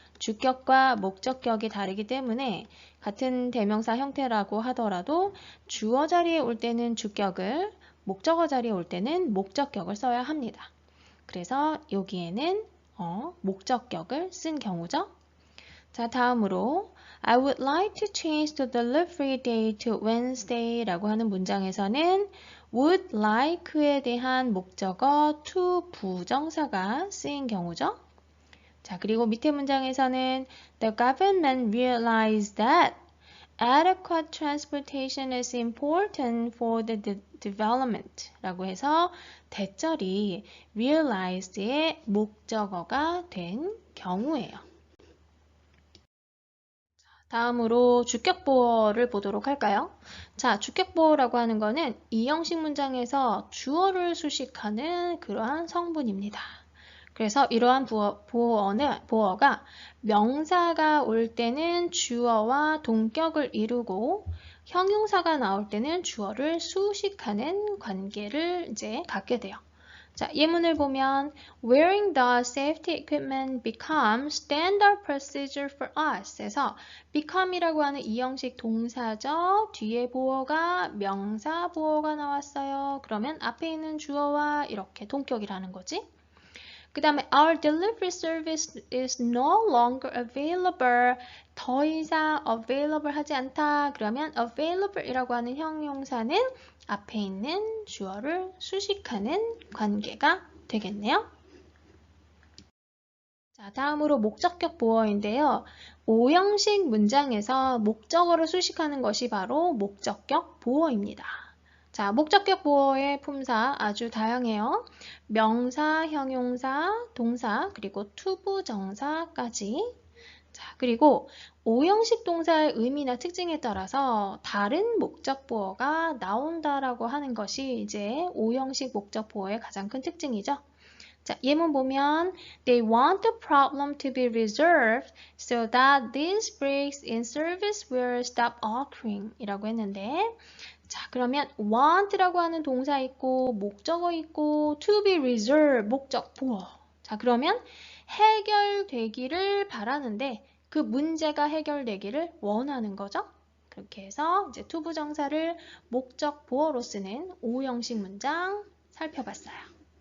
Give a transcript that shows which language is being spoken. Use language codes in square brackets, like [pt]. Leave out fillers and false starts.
[ko] 주격과 목적격이 다르기 때문에 같은 대명사 형태라고 하더라도 주어 자리에 올 때는 주격을, 목적어 자리에 올 때는 목적격을 써야 합니다. 그래서 여기에는 목적격을 쓴 경우죠. 자, 다음으로 [en] I would like to change the delivery day to Wednesday [ko] 라고 하는 문장에서는 would like에 대한 목적어 to 부정사가 쓰인 경우죠. 자, 그리고 밑에 문장에서는 [en] The government realized that adequate transportation is important for the development [ko] 라고 해서 대절이 realized의 목적어가 된 경우예요. 다음으로 주격보어를 보도록 할까요? 자, 주격보어라고 하는 거는 이 형식 문장에서 주어를 수식하는 그러한 성분입니다. 그래서 이러한 보어가 명사가 올 때는 주어와 동격을 이루고 형용사가 나올 때는 주어를 수식하는 관계를 이제 갖게 돼요. 자, 예문을 보면 [en] Wearing the safety equipment becomes standard procedure for us. [ko] 에서 become이라고 하는 이 형식 동사죠. 뒤에 보어가 명사 보어가 나왔어요. 그러면 앞에 있는 주어와 이렇게 동격이라는 거지. 그 다음에 [en] Our delivery service is no longer available. [ko] 더 이상 available 하지 않다. 그러면 available이라고 하는 형용사는 앞에 있는 주어를 수식하는 관계가 되겠네요. 자, 다음으로 목적격 보어인데요. 5형식 문장에서 목적어를 수식하는 것이 바로 목적격 보어입니다. 자, 목적격 보어의 품사 아주 다양해요. 명사, 형용사, 동사, 그리고 투부정사까지. 자, 그리고 5형식 동사의 의미나 특징에 따라서 다른 목적 보어가 나온다라고 하는 것이 이제 5형식 목적 보어의 가장 큰 특징이죠. 자, 예문 보면 [en] They want the problem to be resolved so that these breaks in service will stop occurring [ko] 이라고 했는데 자, 그러면 want라고 하는 동사 있고 목적어 있고 to be resolved 목적 보어. 자, 그러면 해결되기를 바라는데 그 문제가 해결되기를 원하는 거죠. 그렇게 해서 이제 투부정사를 목적 보어로 쓰는 5형식 문장 살펴봤어요.